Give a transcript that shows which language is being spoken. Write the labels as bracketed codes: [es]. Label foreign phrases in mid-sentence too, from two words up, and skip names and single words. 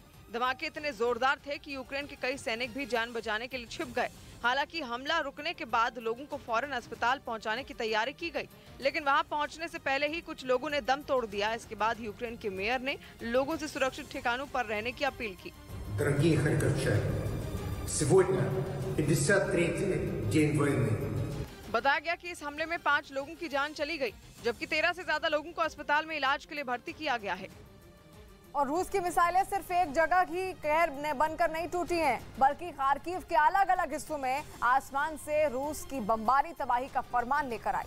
[hi] धमाके इतने जोरदार थे कि यूक्रेन के कई सैनिक भी जान बचाने के लिए छिप गए। हालांकि हमला रुकने के बाद लोगों को फौरन अस्पताल पहुंचाने की तैयारी की गई, लेकिन वहां पहुंचने से पहले ही कुछ लोगों ने दम तोड़ दिया। इसके बाद यूक्रेन के मेयर ने लोगों से सुरक्षित ठिकानों पर रहने की अपील की। [ru] Сегодня 53-й день वойны। [hi] बताया गया कि इस हमले में 5 लोगों की जान चली गई, जबकि 13 से ज्यादा लोगों को अस्पताल में इलाज के लिए भर्ती किया गया है। और रूस की मिसाइलें सिर्फ एक जगह की कहर बनकर नहीं टूटी हैं, बल्कि खार्किव के अलग अलग हिस्सों में आसमान से रूस की बमबारी तबाही का फरमान लेकर आई,